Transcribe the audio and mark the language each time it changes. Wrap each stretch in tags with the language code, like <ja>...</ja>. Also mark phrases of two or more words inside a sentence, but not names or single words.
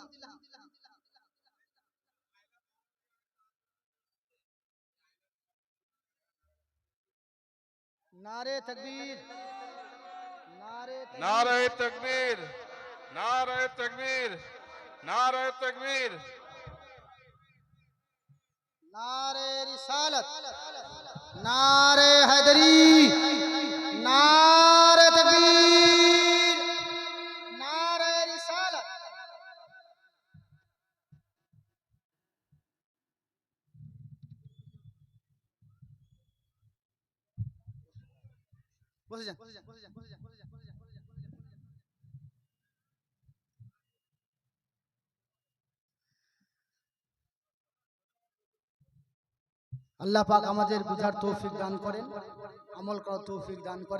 <ur>نعرۂ تکبیر، نعرۂ نعرۂ تکبیر، نعرۂ تکبیر، نعرۂ تکبیر, নারায়ে তাকবীর, نعرۂ رسالت، نعرۂ حیدری، نعرۂ تکبیر، نعرۂ رسالت.</ur> <bn>বসে যান, বসে যান, বসে যান, বসে যান, বসে যান, বসে যান, বসে যান, বসে যান। আল্লাহ পাক আমাদের বুঝার তৌফিক দান করেন, আমল করার তৌফিক দান করেন।</bn>